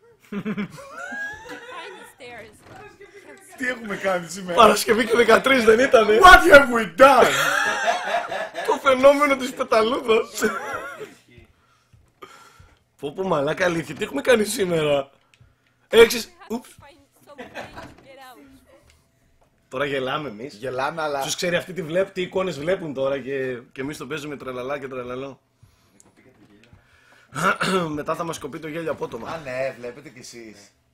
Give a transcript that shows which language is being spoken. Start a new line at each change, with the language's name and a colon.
English: Behind the stairs.
Greek: Τι έχουμε κάνει σήμερα. Παρασκευή και 13 δεν ήτανε.
English: What have we done?
Greek: Το φαινόμενο της πεταλούδας. Πω μαλάκα, αλήθεια, τι έχουμε κάνει σήμερα. Έξις.
English: We have to find some way to get out.
Greek: Τώρα γελάμε εμείς. Γελάμε, αλλά. Τους ξέρει αυτοί τι εικόνες βλέπουν τώρα και εμείς το παίζουμε τρελαλά και τρελαλό. Μετά θα μας κοπεί το γέλιο απότομα. Α, ναι, βλέπετε κι εσείς.